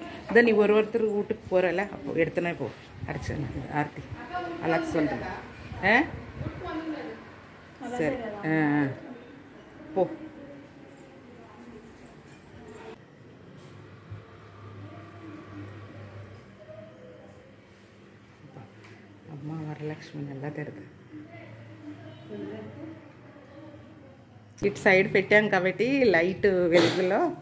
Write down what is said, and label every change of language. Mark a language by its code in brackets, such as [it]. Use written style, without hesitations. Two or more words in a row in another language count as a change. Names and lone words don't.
[ta] நீ ஒருத்தர் வீட்டுக்கு போகிறல அப்போ எடுத்துனே போ அர்ச்சனை ஆர்த்தி அழகு சொல்கிறேன் சரி போ [te] అమ్మ వరలక్ష్మి ఎలా తిరుగు ఇటు సైడ్ పెట్టాం కాబట్టి లైట్ వెలుగులో